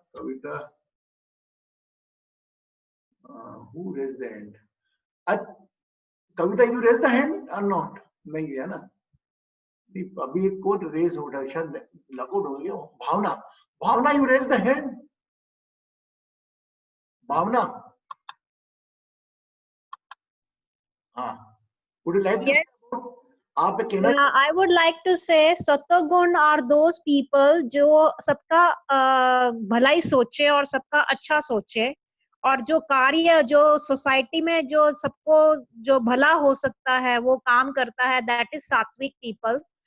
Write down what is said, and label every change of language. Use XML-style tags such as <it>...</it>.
<en>Kavita who raised the hand?</en> <hi>Kavita,</hi> <en>you raise the hand</en> <hi>और not? नहीं है ना, अभी एक कोड रेज हो रहा है, शायद लकोड हो गया।</hi> <en>Bhavna, Bhavna, you raise the hand. Bhavna, हाँ, would you like to Yes.</en> <hi>आप कहना?</hi> <en>I would like to say</en> <hi>सत्वगुण are those people जो सबका भलाई सोचे और सबका अच्छा सोचे, और जो कार्य जो सोसाइटी में जो सबको जो भला हो सकता है वो काम करता है,</hi> <en>that is sattvik people.</en>